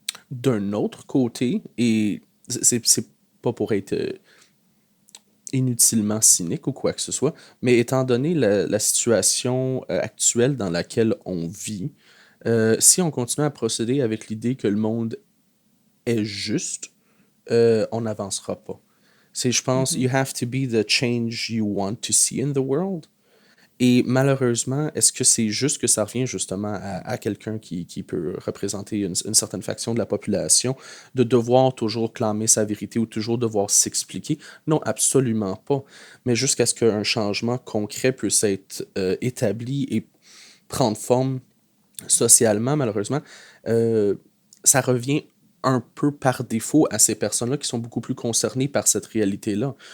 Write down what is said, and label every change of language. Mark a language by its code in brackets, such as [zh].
[fr] D'un autre côté, et c'est pas pour être inutilement cynique ou quoi que ce soit, mais étant donné la situation actuelle dans laquelle on vit, si on continue à procéder avec l'idée que le monde est juste, on n'avancera pas. Je pense, [en] you have to be the change you want to see in the world. [fr] Et malheureusement, est-ce que c'est juste que ça revient justement à quelqu'un qui peut représenter une certaine faction de la population, de devoir toujours clamer sa vérité ou toujours devoir s'expliquer? Non, absolument pas. Mais jusqu'à ce qu'un changement concret puisse être établi et prendre forme socialement, malheureusement, ça revient un peu par défaut à ces personnes-là qui sont beaucoup plus concernées par cette réalité-là.